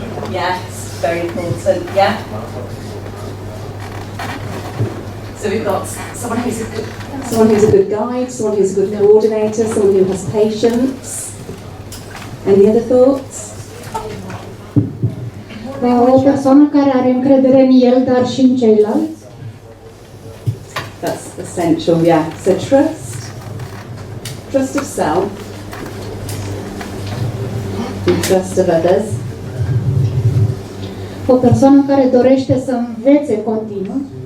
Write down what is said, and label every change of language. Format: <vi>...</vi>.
<en>Yes, very important. Yeah. So we've got someone who's a good guide, someone who's a good coordinator, someone who has patience. Any other thoughts?</en> <ro>O persoană care are încredere în el, dar și în ceilalți.</ro> <en>That's essential, yeah. So trust of self, and trust of others.</en> <ro>O persoană care dorește să învețe continuu.</ro>